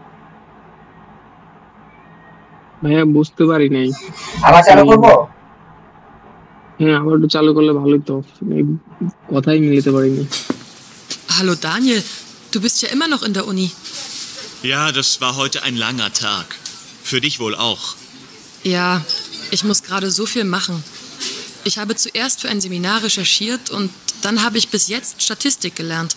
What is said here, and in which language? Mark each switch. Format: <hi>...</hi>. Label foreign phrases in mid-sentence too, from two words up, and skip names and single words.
<bn>ভাইয়া বুঝতে পারি নাই। আবার চালু করব? হ্যাঁ, আবার একটু চালু করলে ভালোই তো, কথাই মিলাতে পারিনি।</bn> <de>Hallo Daniel, du bist ja immer noch in der Uni. Ja, das war heute ein langer Tag. Für dich wohl auch. Ja, ich muss gerade so viel machen. Ich habe zuerst für ein Seminar recherchiert und dann habe ich bis jetzt Statistik gelernt.</de>